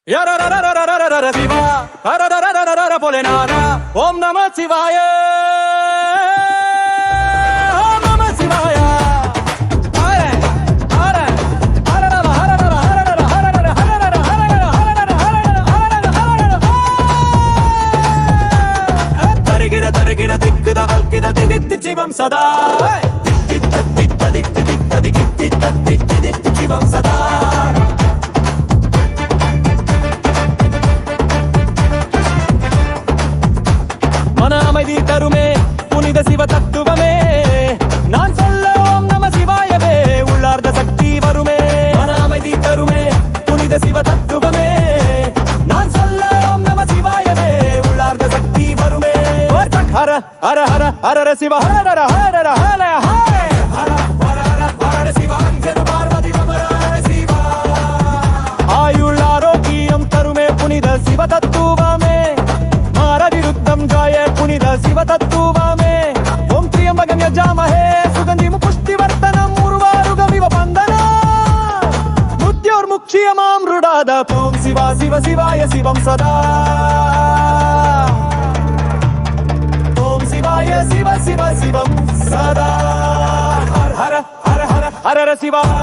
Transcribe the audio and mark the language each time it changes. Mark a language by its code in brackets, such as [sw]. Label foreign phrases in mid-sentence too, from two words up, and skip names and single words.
[sa] शिवा भोलेनाथ ओम नमः शिवाय ओम नमः शिवाय तरिगिर दिक्किद हल्किद दिदित्ति शिवं सदा शिवं सदा [ta] அமைதி தருமே புனித சிவ தத்துவமே நான் சொல்ல ஓம் நம சிவாயவே உள்ளார்ந்த சக்தி வருமே மன அமைதி தருமே புனித சிவ தத்துவமே நான் சொல்ல ஓம் நம சிவாயவே உள்ளார்ந்த சக்தி வருமே ஹர ஹர ஹர ஹர சிவ ஹர ஹர ஹர ஹர ஹர சிவ பார்வதி சிவா ஆயுள் ஆரோக்கியம் தருமே புனித சிவ தத்துவமே புனித சிவ தத்துவமே [sa] ओम त्र्यंबकं यजामहे सुगंधिं पुष्टिवर्धनं उर्वारुकमिव बन्धना मृत्योर्मुक्षीयमामृडाद ओम शिव शिव शिवाय शिवं सदा ओम शिवाय शिव शिव शिवं सदा हर हर हर हर हर हर शिवा